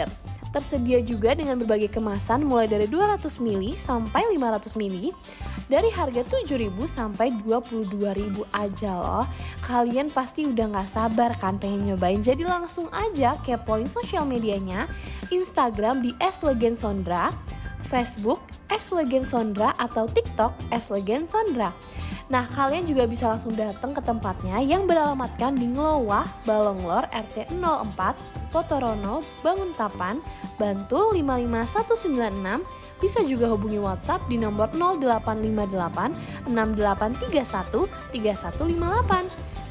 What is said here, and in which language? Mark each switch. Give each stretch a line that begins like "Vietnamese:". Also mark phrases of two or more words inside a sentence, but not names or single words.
Indonesian: Tersedia juga dengan berbagai kemasan mulai dari 200 ml sampai 500 ml dari harga 7.000 sampai 22.000 aja loh. Kalian pasti udah gak sabar kan pengen nyobain, jadi langsung aja kepoin sosial medianya, Instagram di Es Legen Sondra, Facebook Es Legen Sondra atau TikTok Es Legen Sondra. Nah kalian juga bisa langsung datang ke tempatnya yang beralamatkan di Ngelowoh Balonglor RT 04 Potorono Banguntapan Bantul 55196. Bisa juga hubungi WhatsApp di nomor 0858 6831 3158.